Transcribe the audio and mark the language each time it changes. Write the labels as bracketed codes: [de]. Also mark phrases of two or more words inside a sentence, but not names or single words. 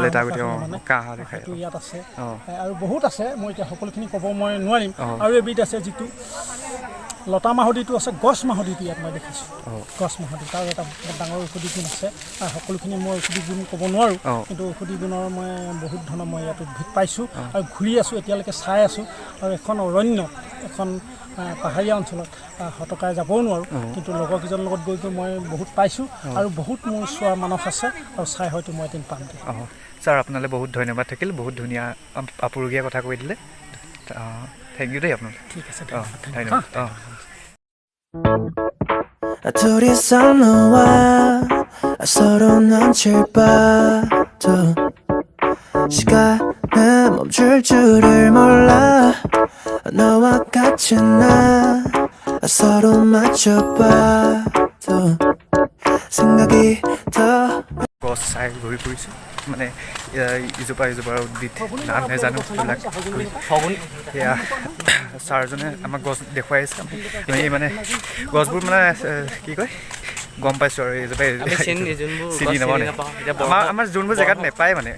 [as] সেইটো ইয়াত আছে আৰু বহুত আছে মই এতিয়া সকলোখিনি ক'ব মই নোৱাৰিম আৰু এবিধ আছে যিটো লতা মাহদিটো আছে গছ মাহদিটো ইয়াত মই দেখিছোঁ গছ মাহদি তাৰ এটা ডাঙৰ ঔষধি গুণ আছে আৰু সকলোখিনি মই ঔষধি গুণ ক'ব নোৱাৰোঁ কিন্তু ঔষধি গুণৰ মই বহুত ধৰণৰ মই ইয়াত উদ্ভিদ পাইছোঁ আৰু ঘূৰি আছোঁ এতিয়ালৈকে চাই আছোঁ আৰু এখন অৰণ্য এখন পাহাৰীয়া অঞ্চলত হতকাই যাবও নোৱাৰোঁ কিন্তু লগৰকেইজনৰ লগত গৈ মই বহুত পাইছোঁ আৰু বহুত মোৰ চোৱাৰ মানস আছে আৰু চাই হয়তো মই এদিন পাম ছাৰ আপোনালৈ বহুত ধন্যবাদ থাকিল বহুত ধুনীয়া আপুৰুগীয়া কথা কৈ দিলে [en] thank you [as] দেই আপোনালৈ ঠিক আছে ধন্যবাদ [ko] 둘이서 너와 서로 눈치를 봐도 시간은 멈출 줄을 몰라 너와 같이 나 서로 맞춰봐도 생각이 더 [as] গছ চাই ঘূৰি ফুৰিছোঁ মানে ইজোপা ইজোপাৰ উদ্ভিদ নাম নাজানো সেইবিলাক সেয়া ছাৰজনে আমাক গছ দেখুৱাই আছে আমি মানে গছবোৰ মানে কি কয় গম পাইছোঁ আৰু এইজোপা চিনি নাপাওঁ আমাৰ যোনবোৰ জেগাত নেপায় মানে